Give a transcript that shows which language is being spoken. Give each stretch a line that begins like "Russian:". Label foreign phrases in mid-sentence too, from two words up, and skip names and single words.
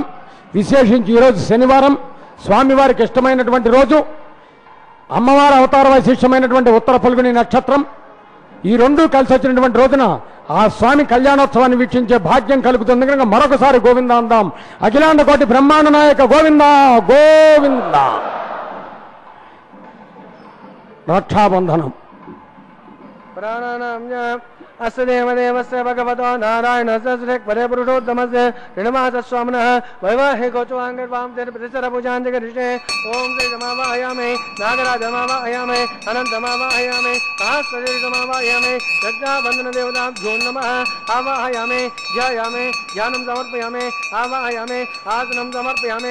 Telugu: విశేషించి ఈరోజు శనివారం, స్వామివారికి ఇష్టమైనటువంటి రోజు, అమ్మవారి అవతార వైశిష్టమైనటువంటి ఉత్తర ఫల్గుని నక్షత్రం. ఈ రెండూ కలిసి వచ్చినటువంటి రోజున ఆ స్వామి కళ్యాణోత్సవాన్ని వీక్షించే భాగ్యం కలుగుతుంది కనుక మరొకసారి గోవిందా అందాం. అఖిలాండ కోటి బ్రహ్మాండ నాయక గోవిందా గోవిందా. రక్షాబంధనం.
Sanskrit: अस्य देवदेवस्य भगवतो नारायणस्य श्रीपरे पुरुषोत्तमस्य ऋणमासस्वामिनः वैवाहिकोत्सवाङ्गर्वां तेन प्रतिसरपूजाञ्जकरिष्ये ॐ श्रीजमावाहयामि नागराजमावाहयामि अनन्तमावाहयामि सहस्रशरीरमावाहयामि रक्षाबन्धनदेवताभ्यो नमः आवाहयामि ध्यायामि ध्यानं समर्पयामि आवाहयामि आसनं समर्पयामि